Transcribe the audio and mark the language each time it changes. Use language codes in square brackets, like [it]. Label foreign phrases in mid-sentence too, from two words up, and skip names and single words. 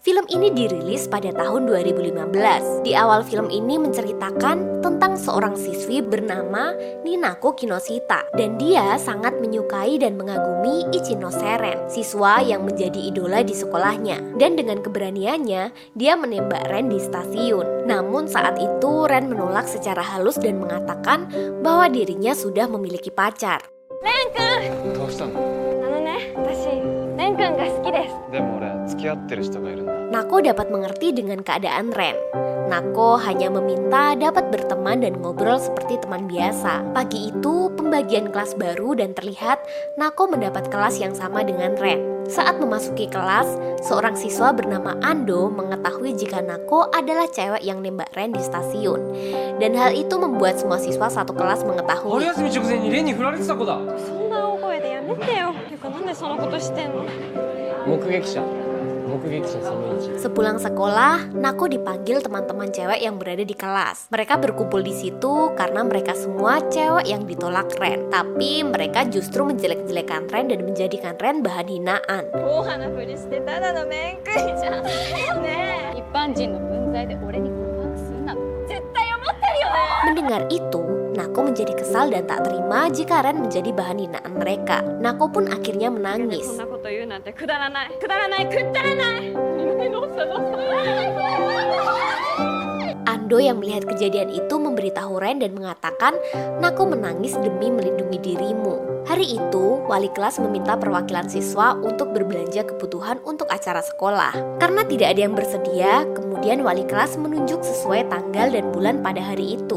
[id] Film ini dirilis pada tahun 2015. Di awal film ini menceritakan tentang seorang siswi bernama Ninako Kinoshita, dan dia sangat menyukai dan mengagumi Ichino Seren, siswa yang menjadi idola di sekolahnya. Dan dengan keberaniannya, dia menembak Ren di stasiun. Namun saat itu Ren menolak secara halus dan mengatakan bahwa dirinya sudah memiliki pacar. [ja] Ren-kun! どうしたの？私Ren-kunが好きです。でも俺付き合ってる人がいるんだ。 [id] Nako dapat mengerti dengan keadaan Ren. Nako hanya meminta dapat berteman dan ngobrol seperti teman biasa. Pagi itu pembagian kelas baru dan terlihat Nako mendapat kelas yang sama dengan Ren. Saat memasuki kelas, seorang siswa bernama Ando mengetahui jika Nako adalah cewek yang nembak Ren di stasiun. Dan hal itu membuat semua siswa satu kelas [ja] 春 [id] mengetahui. [ja] 休み直前にレンに振られてた子だ。そんな大声でやめてよ。てかなんでそんなことしてんの？目撃者その1。 [id] Sepulang sekolah, Nako dipanggil teman-teman cewek yang berada di kelas. Mereka berkumpul di situ karena mereka semua cewek yang ditolak Ren. Tapi mereka justru menjelek-jelekan Ren dan menjadikan Ren bahan hinaan. [ja] 大花ふりしてただの面食いじゃん。ねえ。一般人の分際で俺に告白するなど絶対思ってるよね。 [id] Mendengar itu, Nako menjadi kesal dan tak terima jika Ren menjadi bahan hinaan mereka. Nako pun akhirnya [ja] そ [id] menangis. [ja] んなこと言うなんてくだらないくだらないくだらない。どうしたどうした。 [id] Ando yang melihat kejadian itu memberitahu Ren dan mengatakan, Nako menangis demi melindungi dirimu. Hari itu, wali kelas meminta perwakilan siswa untuk berbelanja kebutuhan untuk acara sekolah. Karena tidak ada yang bersedia, kemudian wali kelas menunjuk sesuai tanggal dan bulan pada hari itu.